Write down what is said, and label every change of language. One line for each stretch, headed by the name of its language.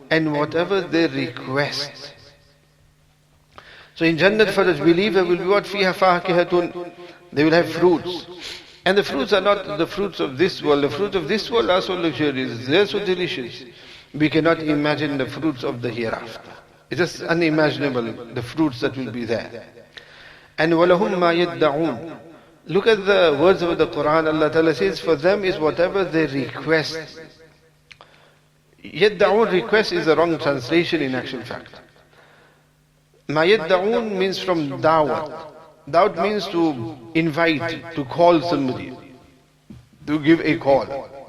English: And whatever they request. So in Jannat for the believer will be what?
Arabic: فِيهَا فَاكِهَةٌ.
English: They will have fruits. And the fruits are not the fruits of this world. The fruits of this world are so luxurious. They're so delicious. We cannot imagine the fruits of the hereafter. It's just unimaginable, the fruits that will be there.
Arabic: And وَلَهُمْ مَا يَدَّعُونَ.
English: Look at the words of the Qur'an. Allah Ta'ala says, for them is whatever they request. يَدَّعُونَ, request is the wrong translation in actual fact.
Arabic: مَا يَدَّعُونَ
English: means from da'wat. Da'wat means to invite, to call somebody, to give a call.